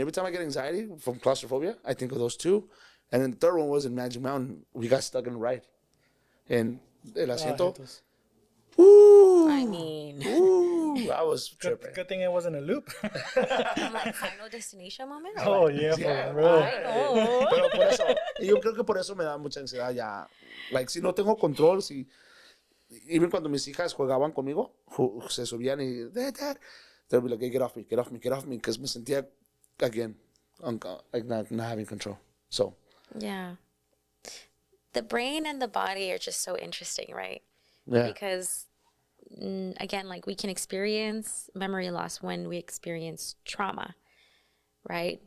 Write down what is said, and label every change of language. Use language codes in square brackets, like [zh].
[en] Every time I get anxiety from claustrophobia, I think of those two. And then the third one was in Magic Mountain. We got stuck in the ride. And [es] el asiento. [en] Woo! I mean, Woo! I was tripping. Good thing it wasn't a loop. like Final Destination moment. Oh, yeah, for real. I know. [es] Pero por eso, yo creo que por eso me da mucha ansiedad ya. Like, si no tengo control, si... Even cuando mis hijas jugaban conmigo, se subían y... [en] Dad, they'll be like, hey, get off me. Because [es] me sentía, [en] again, like not having control. So... Yeah. The brain and the body are just so interesting, right? Yeah. Because, again, like we can experience memory loss when we experience trauma, right?